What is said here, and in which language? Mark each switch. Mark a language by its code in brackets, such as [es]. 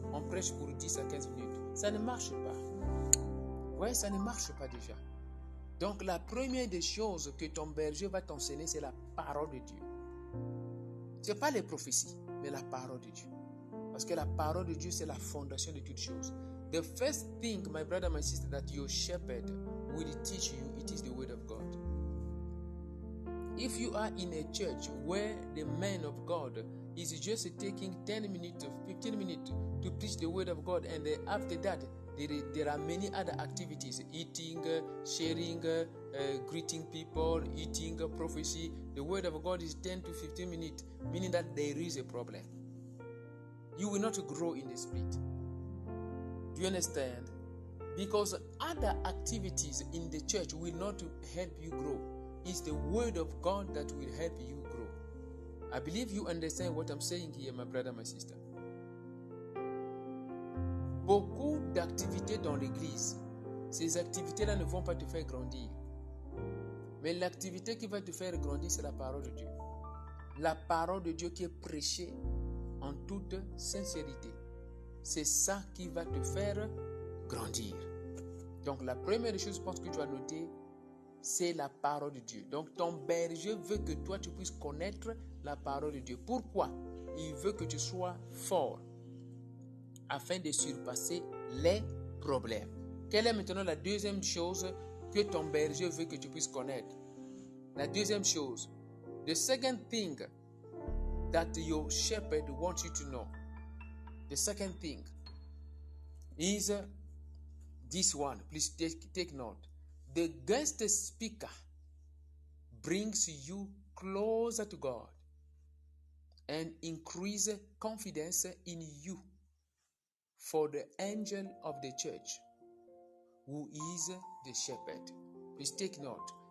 [fr] On prêche pour 10 à 15 minutes. Ça ne marche pas. Ouais, ça ne marche pas déjà. Donc la première des choses que ton berger va t'enseigner, c'est la parole de Dieu. Ce n'est pas les prophéties, mais la parole de Dieu. Parce que la parole de Dieu, c'est la fondation de toutes choses. [en] The first thing, my brother, my sister, that your shepherd will teach you, it is the word of God. If you are in a church where the man of God is just taking 10 minutes, 15 minutes to preach the word of God, and after that, there are many other activities, eating, sharing, greeting people, eating, prophecy. The word of God is 10 to 15 minutes, meaning that there is a problem. You will not grow in the spirit. Do you understand? Because other activities in the church will not help you grow. It's the word of God that will help you grow. I believe you understand what I'm saying here, my brother, my sister. [fr] Beaucoup d'activités dans l'église. Ces activités-là ne vont pas te faire grandir. Mais l'activité qui va te faire grandir, c'est la parole de Dieu. La parole de Dieu qui est prêchée en toute sincérité. C'est ça qui va te faire grandir. Donc la première chose, je pense que tu dois noter, c'est la parole de Dieu. Donc ton berger veut que toi tu puisses connaître la parole de Dieu. Pourquoi? Il veut que tu sois fort afin de surpasser les problèmes. Quelle est maintenant la deuxième chose que ton berger veut que tu puisses connaître? La deuxième chose, [en] the second thing that your shepherd wants you to know, the second thing is this one. Please take note. The guest speaker brings you closer to God and increase confidence in you for the angel of the church, who is the shepherd. Please take note.